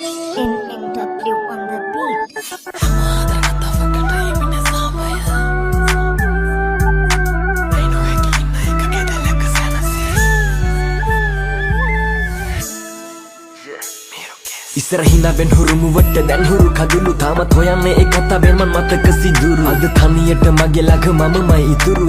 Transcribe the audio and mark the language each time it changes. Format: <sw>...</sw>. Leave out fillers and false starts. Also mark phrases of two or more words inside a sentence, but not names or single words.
<en>NNW on the beat.</en> <si>ඉස්සරහිනා වෙන් හුරුමු වට දැන් හුරු කඳුළු තාමත් හොයන්නේ ඒ කතාවෙන් මන් මතක සිදුරු අද තනියට මගේ ළඟ මමමයි ඉතුරු</si>